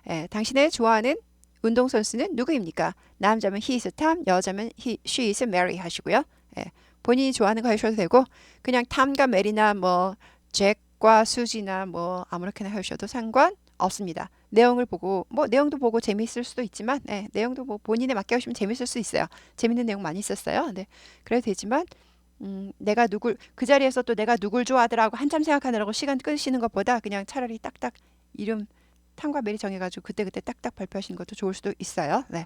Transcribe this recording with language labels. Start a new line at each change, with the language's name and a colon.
Korean: 당신의 좋아하는 운동선수는 누구입니까? 남자면
English: he is Tom,
Korean: 여자면
English: she is Mary
Korean: 하시고요. 본인이 좋아하는 거 하셔도 되고 그냥 탐과 메리나 뭐 잭과 수지나 뭐 아무렇게나 하셔도 상관없습니다. 내용을 보고 내용도 보고 재미있을 수도 있지만 내용도 본인에 맞게 하시면 재미있을 수 있어요. 재밌는 내용 많이 있었어요. 그래도 되지만 내가 그 자리에서 또 내가 누굴 좋아하더라고 한참 생각하느라고 시간 끄시는 것보다 그냥 차라리 딱딱 이름 탐과 메리 정해가지고 그때그때 딱딱 발표하시는 것도 좋을 수도 있어요.